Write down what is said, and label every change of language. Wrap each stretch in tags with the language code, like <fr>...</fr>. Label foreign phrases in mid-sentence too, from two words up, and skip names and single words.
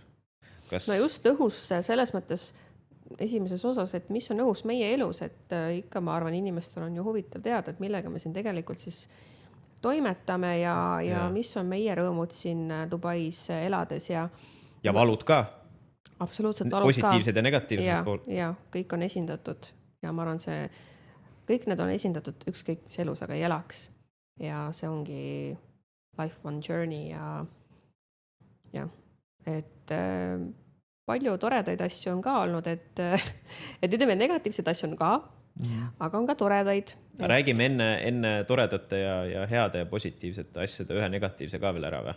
<et>No just õhus selles mõttes esimeses osas, et mis on õhus meie elus, et ikka ma arvan, inimestel on ju huvitav teada, et millega me siin tegelikult siis toimetame ja mis on meie rõõmud siin Dubais elades ja valud ka. Absoluutselt valud positiivsed ja negatiivsed pool. Ja kõik on esindatud ja ma arvan, kõik need on esindatud ükskõik mis elus, aga ei elaks. Ja see ongi</et> <en>life one journey</en> <et>ja et palju toredaid asju on ka olnud, et ütleme, negatiivseid asju on ka, aga on ka toredaid. Räägime enne toredate ja heade ja positiivsete asjade ühe negatiivse ka veel ära või?</et>